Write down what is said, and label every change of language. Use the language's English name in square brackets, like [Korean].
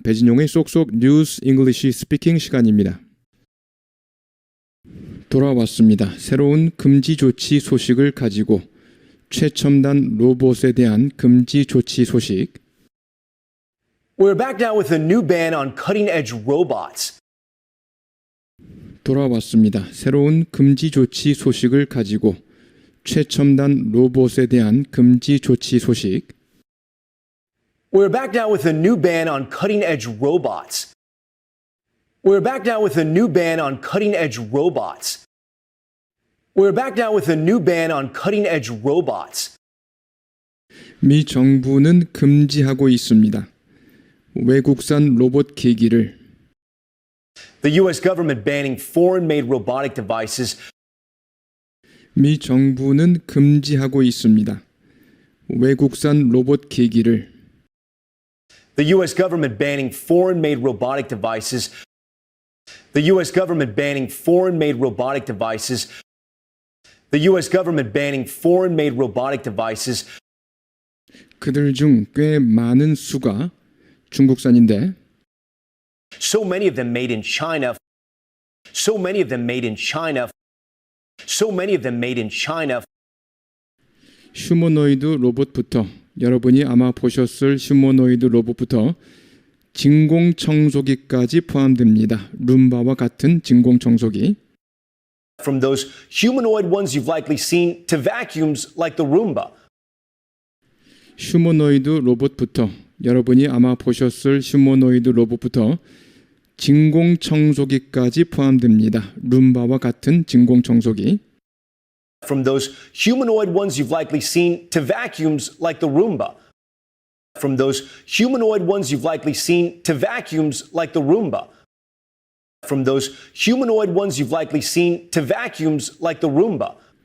[Korean] 배진용의 쏙쏙 뉴스 잉글리시 스피킹 시간입니다. 돌아왔습니다. 새로운 금지 조치 소식을 가지고 최첨단 로봇에 대한 금지 조치 소식. [English] We're back now with a new ban on cutting-edge robots. [Korean] 돌아왔습니다. 새로운 금지 조치 소식을 가지고 최첨단 로봇에 대한 금지 조치 소식. [English] We're back now with a new ban on cutting-edge robots. We're back now with a new ban on cutting-edge robots. We're back now with a new ban on cutting-edge robots. [Korean] 미 정부는 금지하고 있습니다. 외국산 로봇 기기를 [English] The U.S. government banning foreign-made robotic devices. [Korean] 미 정부는 금지하고 있습니다. 외국산 로봇 기기를 [English] The U.S. government banning foreign-made robotic devices. The U.S. government banning foreign-made robotic devices. The U.S. government banning foreign-made robotic devices. [Korean] 그들 중 꽤 많은 수가 중국산인데 [English] So many of them made in China. So many of them made in China. So many of them made in China. [Korean] 휴머노이드 로봇부터 여러분이 아마 보셨을 휴머노이드 로봇부터 진공청소기까지 포함됩니다. 룸바와 같은 진공청소기. [English] From those humanoid ones you've likely seen to vacuums like the Roomba. [Korean] 휴머노이드 로봇부터 여러분이 아마 보셨을 휴머노이드 로봇부터 진공청소기까지 포함됩니다. 룸바와 같은 진공청소기. [English] From those humanoid ones you've likely seen to vacuums like the Roomba. From those humanoid ones you've likely seen to vacuums like the Roomba. From those humanoid ones you've likely seen to vacuums like the Roomba.